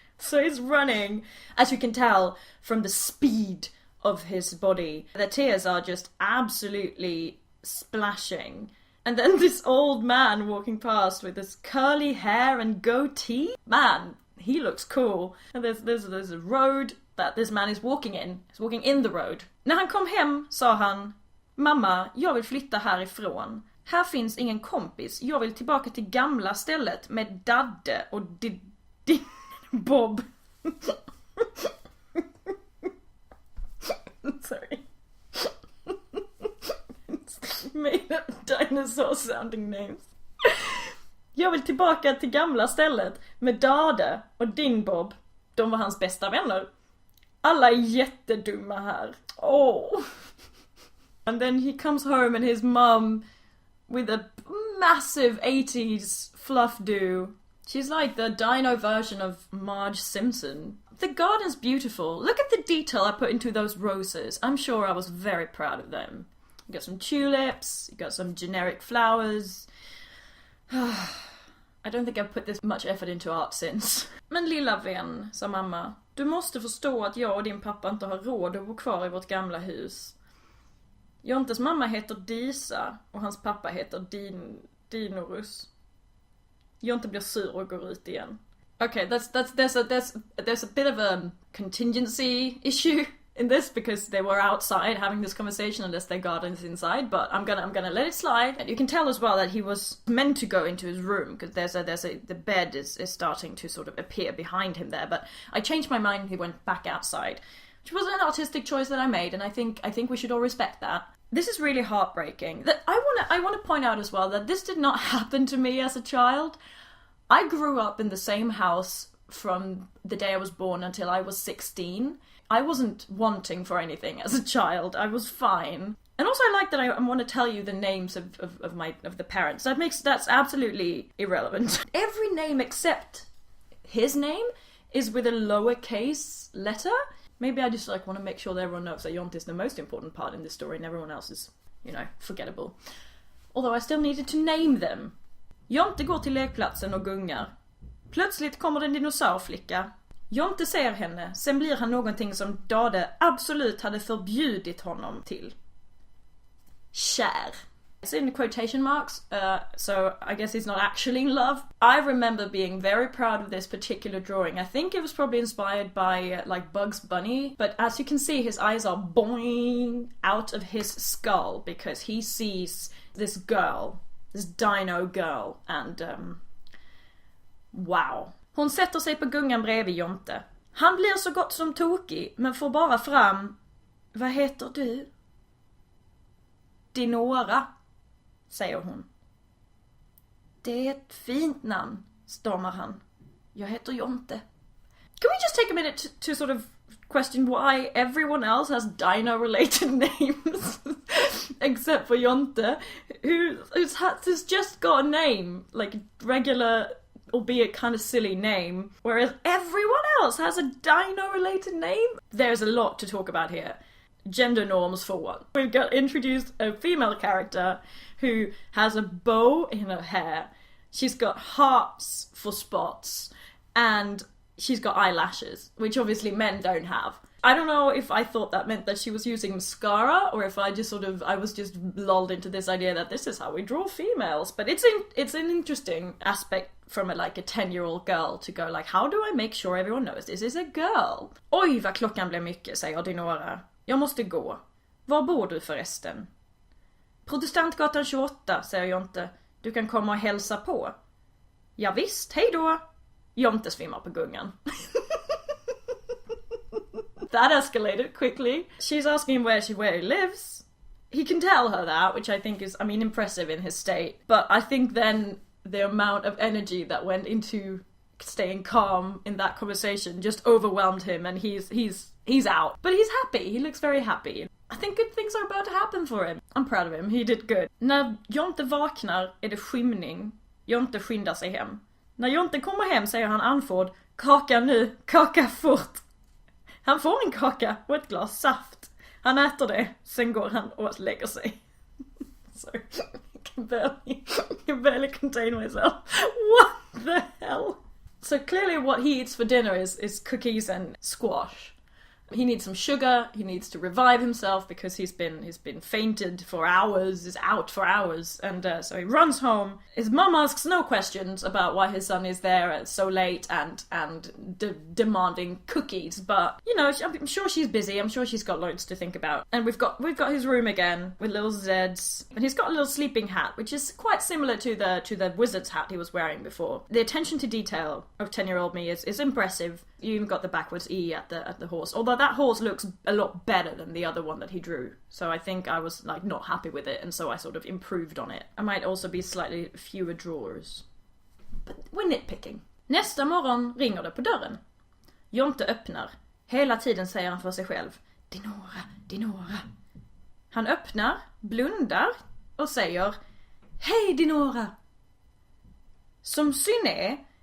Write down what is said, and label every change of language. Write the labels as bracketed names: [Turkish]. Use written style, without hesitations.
[English] So he's running, as you can tell from the speed of his body. The tears are just absolutely splashing. And then this old man walking past with this curly hair and goatee. Man, he looks cool. And there's a road that this man is walking in. He's walking in the road. [Swedish] När han kom hem sa han, mamma, jag vill flytta härifrån. Här finns ingen kompis. Jag vill tillbaka till gamla stället med Dadde och din Bob. [English] Sorry. It's made up dinosaur sounding names. [Swedish] Jag vill tillbaka till gamla stället med Dadde och din Bob. De var hans bästa vänner. Alla är jättedumma här. Oh. [English] And then he comes home and his mum with a massive 80s fluff do She's like the dino version of Marge Simpson. The garden's beautiful. Look at the detail I put into those roses. I'm sure I was very proud of them. You got some tulips, you got some generic flowers. I don't think I've put this much effort into art since. [Swedish] Men lilla vän, sa mamma, du måste förstå att jag och din pappa inte har råd att bo kvar i vårt gamla hus. Jontes mamma heter Disa och hans pappa heter Dinorus. Jonte blir sur och går ut igen. [English] Okay, there's a bit of a contingency issue in this because they were outside having this conversation unless their garden's inside, but I'm gonna let it slide. And you can tell as well that he was meant to go into his room because the bed is starting to sort of appear behind him there, but I changed my mind and he went back outside, which was an artistic choice that I made, and I think we should all respect that. This is really heartbreaking. That I want to point out as well that this did not happen to me as a child. I grew up in the same house from the day I was born until I was 16. I wasn't wanting for anything as a child. I was fine. And also I like that I want to tell you the names of the parents. That's absolutely irrelevant. Every name except his name is with a lowercase letter. Maybe I just want to make sure that everyone knows that Jonte is the most important part in this story and everyone else is, forgettable. Although I still needed to name them. [Swedish] Jonte går till lekplatsen och gungar. Plötsligt kommer en dinosaurflicka. Jonte ser henne, sen blir han någonting som Dade absolut hade förbjudit honom till. Kär. [English] It's in quotation marks, so I guess he's not actually in love. I remember being very proud of this particular drawing. I think it was probably inspired by Bugs Bunny, but as you can see his eyes are boing out of his skull because he sees this girl, this dino girl, and wow. [Swedish] Hon sätter sig på gungan bredvid Jonte. Han blir så gott som tokig, men får bara fram... Vad heter du? Dinora, säger hon. Det är ett fint namn, stormar han. Jag heter Jonte. [English] Can we just take a minute to sort of question why everyone else has dino-related names except for Jonte, who's just got a name, regular... albeit kind of silly name, whereas everyone else has a dino-related name. There's a lot to talk about here. Gender norms for one. We've got introduced a female character who has a bow in her hair. She's got hearts for spots, and she's got eyelashes, which obviously men don't have. I don't know if I thought that meant that she was using mascara or if I was just lulled into this idea that this is how we draw females. But it's an interesting aspect from a 10-year-old girl to go how do I make sure everyone knows this is a girl? [Swedish] Oj, vad klockan blev mycket, säger Dinora. Jag måste gå. Var bor du förresten? Protestantgatan 28, säger Jonte. Du kan komma och hälsa på. Ja visst, hej då. Jonte svimmar på gungan. [English] That escalated quickly. She's asking where he lives. He can tell her that, which I think is, impressive in his state. But I think then the amount of energy that went into staying calm in that conversation just overwhelmed him, and he's out. But he's happy. He looks very happy. I think good things are about to happen for him. I'm proud of him. He did good. [Swedish] När Jonte vaknar är det skymning. Jonte skyndar sig hem. När Jonte kommer hem säger han andfådd: kaka nu, kaka fort. Han får en kaka och ett glas saft. Han äter det, sen går han och lägger sig. [English] Sorry, I can barely contain myself. What the hell? So clearly what he eats for dinner is cookies and squash. He needs some sugar, he needs to revive himself because he's been fainted for hours, is out for hours, and so he runs home. His mum asks no questions about why his son is there so late and demanding cookies, but I'm sure she's busy. I'm sure she's got loads to think about. And we've got his room again with little Zeds, and he's got a little sleeping hat, which is quite similar to the wizard's hat he was wearing before. The attention to detail of 10-year-old me is impressive. You even got the backwards E at the horse. Although that horse looks a lot better than the other one that he drew. So I think I was not happy with it, and so I sort of improved on it. I might also be slightly fewer drawers. But we're nitpicking. [Swedish] Nästa morgon ringer det på dörren. Jonte öppnar. Hela tiden säger han för sig själv: Dinora, Dinora. Han öppnar, blundar och säger: Hej Dinora. Som syn är